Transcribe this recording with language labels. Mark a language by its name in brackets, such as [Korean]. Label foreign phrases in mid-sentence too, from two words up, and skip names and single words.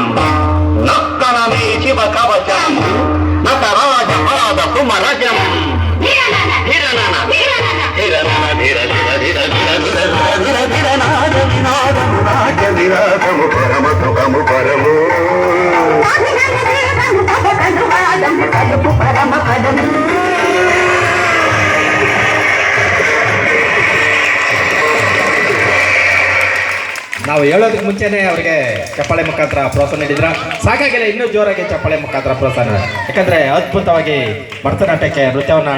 [Sanskrit] నక్కనమే శివ కవచం నక రాజ పాద కుమరజం పరమ సుఖము పరము పరమ పదము. [Kannada] ನಾವು ಹೇಳೋದಕ್ಕೆ ಮುಂಚೆನೆ ಅವರಿಗೆ ಚಪ್ಪಾಳೆ ಮುಖಾಂತರ ಪ್ರೋತ್ಸಾಹ ನೀಡಿದ್ರ ಸಾಕಾಗಿಲ್ಲ, ಇನ್ನೂ ಜೋರಾಗಿ ಚಪ್ಪಾಳೆ ಮುಖಾಂತರ ಪ್ರೋತ್ಸಾಹ, ಯಾಕಂದ್ರೆ ಅದ್ಭುತವಾಗಿ ಭರತನಾಟ್ಯಕ್ಕೆ ನೃತ್ಯವನ್ನು